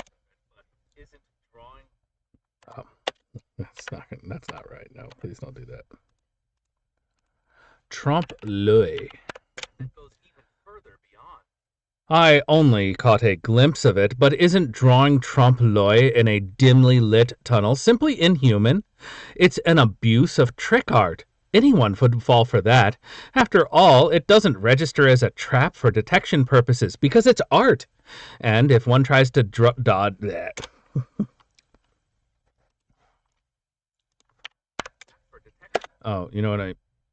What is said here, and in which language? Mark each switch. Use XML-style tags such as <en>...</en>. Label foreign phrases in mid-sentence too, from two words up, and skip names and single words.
<en>Oh, that's not right. No, please don't do that.</en> <fr>Trompe l'oeil.</fr> <en>I only caught a glimpse of it, but isn't drawing</en> <fr>trompe l'oeil</fr> <en>in a dimly lit tunnel simply inhuman? It's an abuse of trick art. Anyone would fall for that. After all, it doesn't register as a trap for detection purposes because it's art. And if one tries to dodge that. Oh, you know what I...</en>